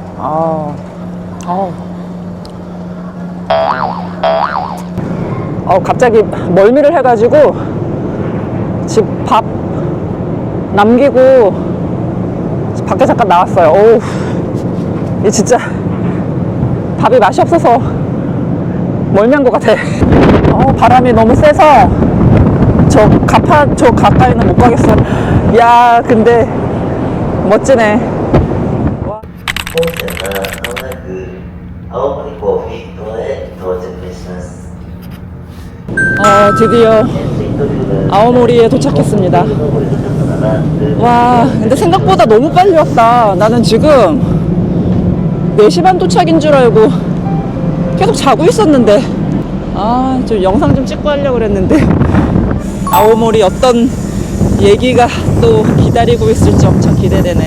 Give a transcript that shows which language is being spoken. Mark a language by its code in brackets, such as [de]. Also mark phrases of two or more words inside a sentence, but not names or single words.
[ko] 갑자기 멀미를 해가지고 집 밥 남기고 밖에 잠깐 나왔어요. 어우, 이 진짜 밥이 맛이 없어서 멀미한 것 같아. 바람이 너무 세서 저 가까이는 못 가겠어. 야, 근데 멋지네. [ja] 本線はまもなく青森港フィットへ到着します。 [ko] 드디어 [ja] 潜水途中が [ko] 아오모리에 도착했습니다. [ja] 登りの方なら [ko] 와, 근데 생각보다 너무 빨리 왔다. 나는 지금 4시 반 도착인 줄 알고 계속 자고 있었는데. 좀 영상 좀 찍고 하려고 그랬는데. 아오모리 어떤 얘기가 또 기다리고 있을지 엄청 기대되네.